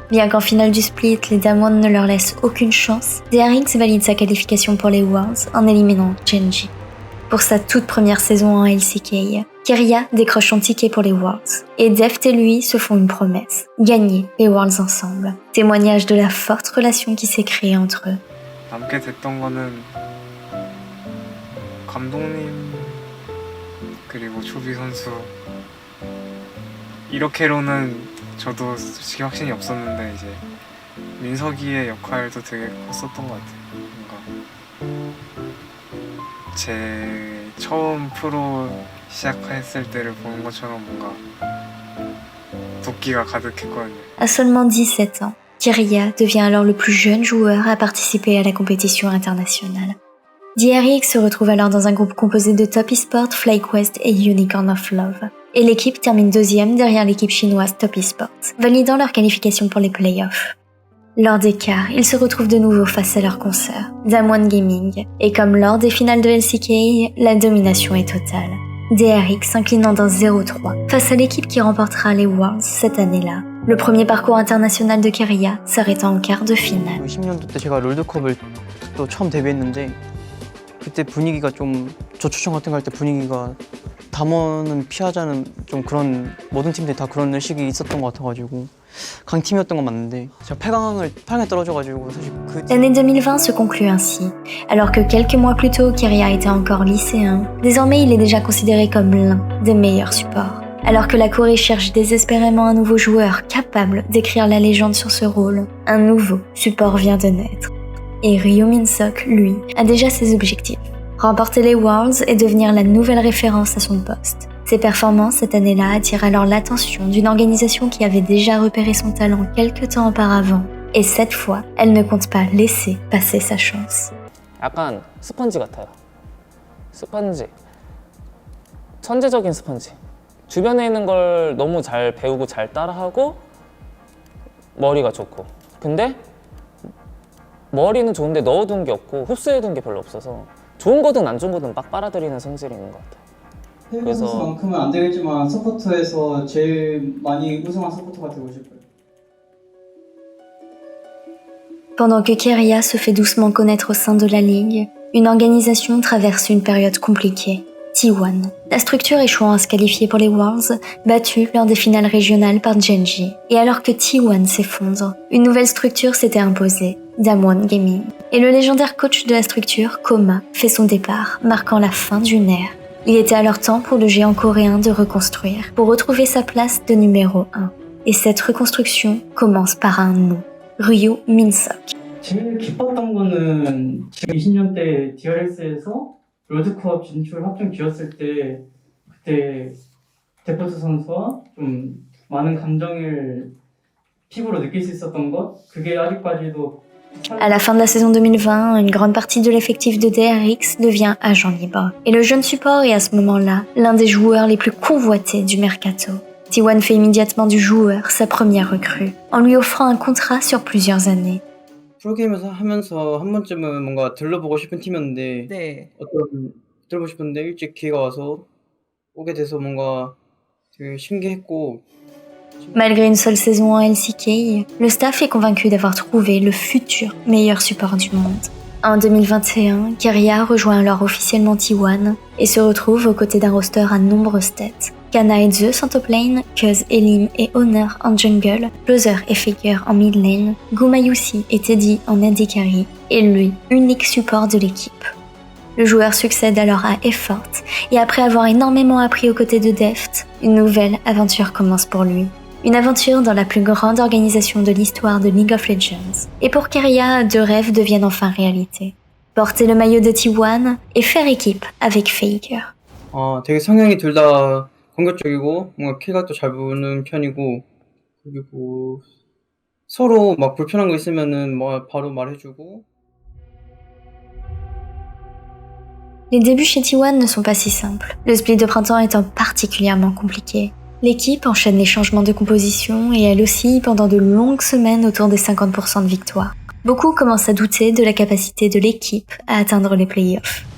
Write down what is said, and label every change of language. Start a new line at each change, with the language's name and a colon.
French: Bien qu'en finale du split, les Damwon ne leur laissent aucune chance, DRX valide sa qualification pour les Worlds en éliminant Genji. Pour sa toute première saison en LCK, Keria décroche son ticket pour les Worlds, et Deft et lui se font une promesse, gagner les Worlds ensemble. Témoignage de la forte relation qui s'est créée entre eux.
Korean: 남게 됐던 거는 감독님 그리고 초비 선수 이렇게로는 저도 솔직히 확신이 없었는데 이제 민석이의 역할도 되게 컸었던 것 같아요. 뭔가 제 처음 프로 시작했을 때를 보는 것처럼 뭔가 도끼가 가득했거든요.
French: À seulement 17 ans, Keria devient alors le plus jeune joueur à participer à la compétition internationale. DRX se retrouve alors dans un groupe composé de Top Esport, FlyQuest et Unicorn of Love. Et l'équipe termine deuxième derrière l'équipe chinoise Top Esport, validant leur qualification pour les playoffs. Lors des quarts, ils se retrouvent de nouveau face à leur consoeur, Damwon Gaming, et comme lors des finales de LCK, la domination est totale. DRX s'inclinant d'un 0-3 face à l'équipe qui remportera les Worlds cette année-là. Le premier parcours international de Keria s'arrêtant en quart de finale.
Korean: 20년도 때 제가 롤드컵을 또 처음 데뷔했는데 그때 분위기가 좀 저초청 같은 거 할 때 분위기가 담원은 피하자는 좀 그런 모든 팀들이 다 그런 의식이 있었던 것 같아가지고 강팀이었던 건 맞는데 제가 8강에 떨어져가지고 사실 그
French: L'année 2020 se conclut ainsi. Alors que quelques mois plus tôt, Keria était encore lycéen, désormais il est déjà considéré comme l'un des meilleurs supports. Alors que la Corée cherche désespérément un nouveau joueur capable d'écrire la légende sur ce rôle, un nouveau support vient de naître. Et Ryo Min-seok, lui, a déjà ses objectifs. Remporter les Worlds et devenir la nouvelle référence à son poste. Ses performances cette année-là attirent alors l'attention d'une organisation qui avait déjà repéré son talent quelques temps auparavant. Et cette fois, elle ne compte pas laisser passer sa chance.
Korean: 약간 스펀지 같아요. 스펀지. 천재적인 스펀지. 주변에 있는 걸 너무 잘 배우고 잘 따라하고 머리가 좋고. 근데 머리는 좋은데 넣어둔 게 없고 흡수해둔 게 별로 없어서 좋은 거든 안 좋은 거든 막 빨아들이는 성질이 있는 것 같아요. 해외 선수만큼은 안 되겠지만 서포터에서 제일 많이 우승한 서포터가 되고 싶어요.
French: Pendant que Keria se fait doucement connaître au sein de la Ligue, une organisation traverse une période compliquée. T1, la structure échouant à se qualifier pour les Worlds, battue lors des finales régionales par Genji. Et alors que T1 s'effondre, une nouvelle structure s'était imposée, Damwon Gaming. Et le légendaire coach de la structure, Koma, fait son départ, marquant la fin d'une ère. Il était alors temps pour le géant coréen de reconstruire, pour retrouver sa place de numéro 1. Et cette reconstruction commence par un nom, Ryo Min-seok.
Korean: 제일 기뻤던 거는 지금 20년 때 DRX에서 롤드컵 진출 확정 지었을 때 그때 데포트 선수와 좀 많은 감정을 피부로 느낄 수 있었던 것 그게 아직까지도
French: À la fin de la saison 2020, une grande partie de l'effectif de DRX devient agent libre. Et le jeune support est à ce moment-là l'un des joueurs les plus convoités du mercato. T1 fait immédiatement du joueur sa première recrue, en lui offrant un contrat sur plusieurs années.
Korean: 프로게임을 하면서 한 번쯤은 뭔가 들러보고 싶은 팀이었는데 네. 들어보고 싶은데 일찍 기회가 와서 오게 돼서 뭔가 되게 신기했고
French: Malgré une seule saison en LCK, le staff est convaincu d'avoir trouvé le futur meilleur support du monde. En 2021, Keria rejoint alors officiellement T1 et se retrouve aux côtés d'un roster à nombreuses têtes. Kana et Zeus en top lane, Cuz et Lim et Honor en jungle, Closer et Faker en mid lane, Gumayusi et Teddy en AD carry, et lui, unique support de l'équipe. Le joueur succède alors à Effort, et après avoir énormément appris aux côtés de Deft, une nouvelle aventure commence pour lui. Une aventure dans la plus grande organisation de l'histoire de League of Legends. Et pour Keria, deux rêves deviennent enfin réalité. Porter le maillot de T1 et faire équipe avec Faker.
Korean: 되게 성향이 둘 다 공격적이고 뭔가 킬각도 잘 보는 편이고 그리고 서로 막 불편한 거 있으면은 뭐 바로 말해주고.
French: Les débuts chez T1 ne sont pas si simples, le split de printemps étant particulièrement compliqué. L'équipe enchaîne les changements de composition et elle oscille pendant de longues semaines autour des 50% de victoire. Beaucoup commencent à douter de la capacité de l'équipe à atteindre les playoffs.